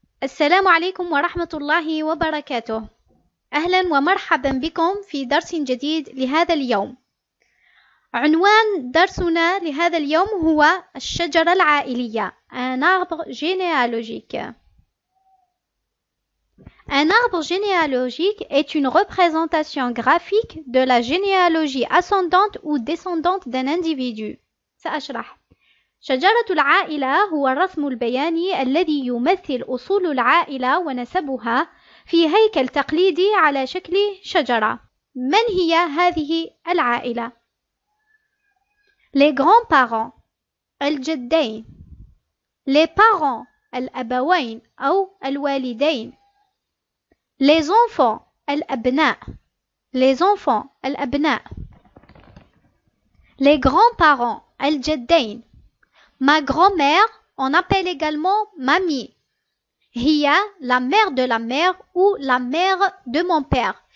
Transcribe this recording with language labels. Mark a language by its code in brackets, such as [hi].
[ar] السلام عليكم ورحمة الله وبركاته. أهلا ومرحبا بكم في درس جديد لهذا اليوم. عنوان درسنا لهذا اليوم هو الشجرة العائلية [fr] Un arbre généalogique. Un arbre généalogique est une représentation graphique de la généalogie ascendante ou descendante d'un individu. [ar] سأشرح. شجرة العائلة هو الرسم البياني الذي يمثل أصول العائلة ونسبها في هيكل تقليدي على شكل شجرة. من هي هذه العائلة؟ [fr] Les grands-parents [ar] الجدين. [fr] Les parents [ar] الأبوين أو الوالدين. [fr] Les enfants [ar] الأبناء. [fr] Les enfants الأبناء. Les grands-parents [ar] الجدين. [fr] Ma grand-mère, on appelle également mamie. هي la mère de la mère ou la mère de mon père.